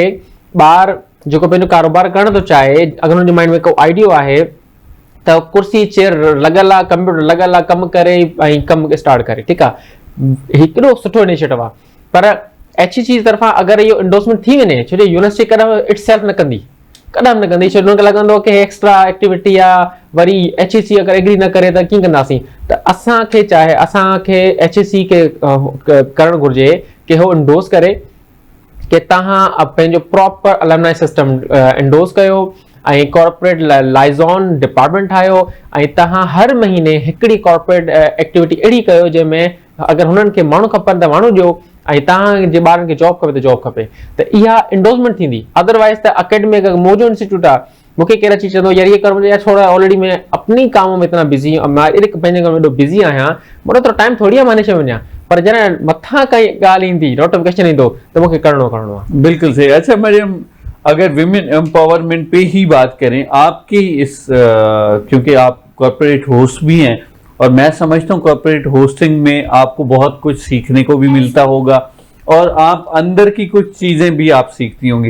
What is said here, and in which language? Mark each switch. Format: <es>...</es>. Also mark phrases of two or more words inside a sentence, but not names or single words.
<sd>ॿार जेको पंहिंजो कारोबार करणु थो चाहे, अगरि हुनजे माइंड में को आइडियो आहे त कुर्सी चेयर लॻल आहे, कंप्यूटर लॻल आहे, कमु करे ऐं कमु स्टार्ट करे, ठीकु आहे। हिकिड़ो सुठो इनिशिएटिव आहे। पर HEC जी तरफ़ां अगरि इहो इंडोर्समेंट थी वञे, छो जो यूनिवर्सिटी कॾहिं</sd> <en>it self</en> <sd>न कंदी, कॾहिं न कंदी, छो हुनखे लॻंदो कि</sd> <en>extra activity</en> <sd>आहे, वरी HEC अगरि एग्री न करे त कीअं कंदासीं। त असांखे HEC खे करणु घुरिजे कि हो इंडोर्स करे कि तव्हां पंहिंजो</sd> <en>proper alumni system</en> <sd>इंडोर्स कयो ऐं</sd> <en>corporate liaison department</en> <sd>ठाहियो, ऐं तव्हां हर महीने हिकिड़ी</sd> <en>corporate activity</en> <sd>अहिड़ी कयो जंहिंमें अगरि हुननि खे माण्हू खपनि त माण्हू ॾियो, ऐं तव्हांजे ॿारनि खे जॉब खपे त जॉब खपे। त इहा इंडोर्समेंट थींदी। अदरवाइज़ त अकेडमिक मुंहिंजो इंस्टीट्यूट आहे, मूंखे केरु अची चवंदो यार</sd> <hi>ये कर मुझे, यार छोड़ा ऑलरेडी मैं अपनी कामों में इतना बिजी हूँ,</hi> <sd>मां पंहिंजे कम में एॾो बिज़ी आहियां, मूं वटि टाइम थोड़ी आहे मां हिन वञा। पर जॾहिं मथां काई ॻाल्हि ईंदी, नोटिफिकेशन ईंदो, त मूंखे करिणो आहे।</sd> <hi>बिल्कुल सही। अच्छा मरियम, अगर</hi> <en>women empowerment</en> <hi>पे ही बात करें, आपकी क्योंकि आप</hi> <en>corporate host</en> <hi>भी हैं और मैं समझता हूँ</hi> <en>corporate hosting</en> <hi>में आपको बहुत कुछ सीखने को भी मिलता होगा और आप अंदर की कुछ चीज़ें भी आप सीखती होंगी।</hi>